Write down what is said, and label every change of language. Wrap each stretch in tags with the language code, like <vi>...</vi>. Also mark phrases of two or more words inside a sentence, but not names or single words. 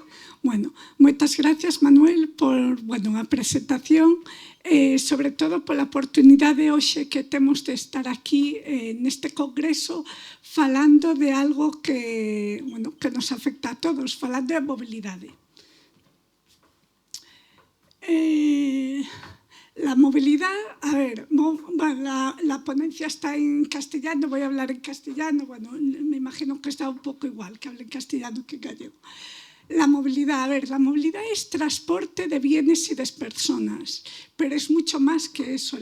<gl>Bueno, moitas gracias, Manuel, por a presentación, sobre todo pola oportunidade hoxe que temos de estar aquí neste congreso falando de algo que nos afecta a todos, falando de mobilidade.</gl> <es>La movilidad, a ver, la ponencia está en castellano, voy a hablar en castellano, bueno, me imagino que está un poco igual que hable en castellano que en gallego. La movilidad, a ver, la movilidad es transporte de bienes y de personas, pero es mucho más que eso.</es>